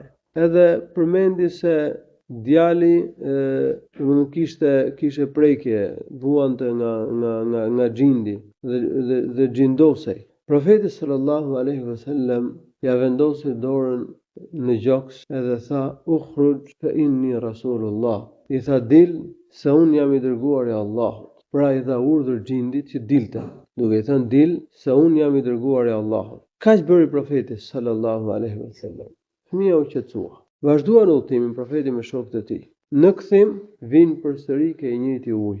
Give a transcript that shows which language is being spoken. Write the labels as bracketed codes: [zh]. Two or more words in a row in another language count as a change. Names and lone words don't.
[sq] Edhe përmendi se djali kishte prekje, vuante nga xhindi dhe xhindosej. Profeti [ar] صلى الله عليه وسلم [sq] ja vendosi dorën në gjoks edhe tha: [ar] "اخرج فإني رسول الله." [sq] I tha: "Dil, se un jam i dërguari i Allahut." Pra i dha urdhër xhindit që dilte, duke i thënë: "Dil, se un jam i dërguari i Allahut." Kaq bëri profeti [ar] صلى الله عليه وسلم. [sq] Fëmia u qetësua. Vazhduan udhëtimin profeti me shokët e tij. Në kthim vin përsëri ke i njëjti ujë.